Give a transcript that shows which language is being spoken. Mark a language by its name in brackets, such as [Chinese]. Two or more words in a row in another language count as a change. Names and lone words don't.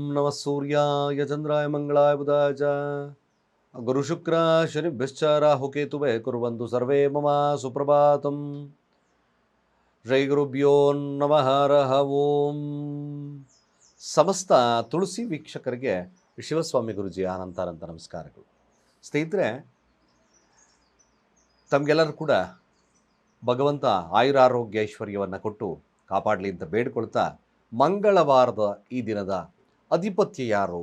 [Sanskrit] ನಮಃ ಸೂರ್ಯಾಯ ಚಂದ್ರಾಯ ಮಂಗಳಾಯ ಬುಧಾಯ ಚ ಗುರುಶುಕ್ರ ಶನಿಭ್ಯಶ್ಚ ರಾಹುಕೇತುವೇ ಕುರ್ವಂತು ಸರ್ವೇ ಮಮ ಸುಪ್ರಭಾತಂ. ಶ್ರೀ ಗುರುಭ್ಯೋ ನಮಃ ಹರಃ ಓಂ. [Kannada] ಸಮಸ್ತ ತುಳಸಿ ವೀಕ್ಷಕರಿಗೆ ಶಿವಸ್ವಾಮಿ ಗುರುಜಿ ಅನಂತಾನಂತ ನಮಸ್ಕಾರಗಳು. ಸ್ನೇಹಿತರೆ, ತಮಗೆಲ್ಲರೂ ಕೂಡ ಭಗವಂತ ಆಯುರಾರೋಗ್ಯ ಐಶ್ವರ್ಯವನ್ನು ಕೊಟ್ಟು ಕಾಪಾಡಲಿ ಅಂತ ಬೇಡ್ಕೊಳ್ತಾ, ಮಂಗಳವಾರದ ಈ ದಿನದ ಅಧಿಪತ್ಯ ಯಾರು?